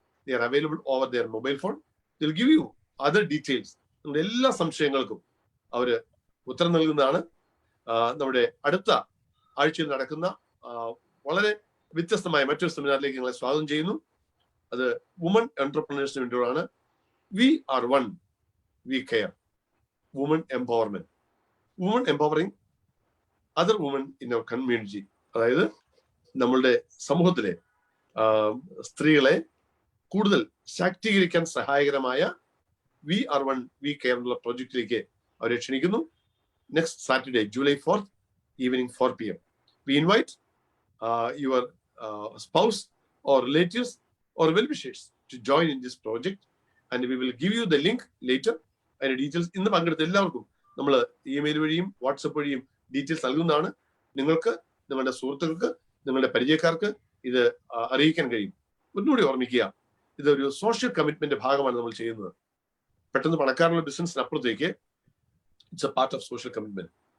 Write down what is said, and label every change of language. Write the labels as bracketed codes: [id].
[en] They are available over their mobile phone. They'll give you other details. [ml] നിങ്ങളുടെ എല്ലാ സംശയങ്ങൾക്കും അവര് ഉത്തരം നൽകുന്നതാണ്. നമ്മുടെ അടുത്ത ആഴ്ചയിൽ നടക്കുന്ന വളരെ വ്യത്യസ്തമായ മറ്റൊരു സെമിനാറിലേക്ക് നിങ്ങളെ സ്വാഗതം ചെയ്യുന്നു. അത് വുമൺ എന്റർപ്രണേഴ്സിന് വേണ്ടിയാണ്. V R one, V care. [en] Woman empowerment, woman empowering other woman in our community. [ml] അതായത് നമ്മളുടെ സമൂഹത്തിലെ സ്ത്രീകളെ കൂടുതൽ ശാക്തീകരിക്കാൻ സഹായകരമായ V R one, V care എന്നുള്ള പ്രോജക്റ്റിലേക്ക് അവരെ ക്ഷണിക്കുന്നു. [en] Next Saturday, July 4th, evening 4 p.m. We invite your spouse or relatives or well-wishers to join in this project, and we will give you the link later. [ml] അതിന്റെ details ഇന്ന് പങ്കെടുത്ത എല്ലാവർക്കും നമ്മൾ email വഴിയും WhatsApp വഴിയും ഡീറ്റെയിൽസ് നൽകുന്നതാണ്. നിങ്ങൾക്ക്, നിങ്ങളുടെ സുഹൃത്തുക്കൾക്ക്, നിങ്ങളുടെ പരിചയക്കാർക്ക് ഇത് അറിയിക്കാൻ കഴിയും. ഒന്നുകൂടി ഓർമ്മിക്കുക, ഇതൊരു സോഷ്യൽ കമ്മിറ്റ്മെന്റ് ഭാഗമാണ് നമ്മൾ ചെയ്യുന്നത്. പെട്ടെന്ന് പണക്കാരുള്ള ബിസിനസ്സിനപ്പുറത്തേക്ക് [en] It's a part of social commitment.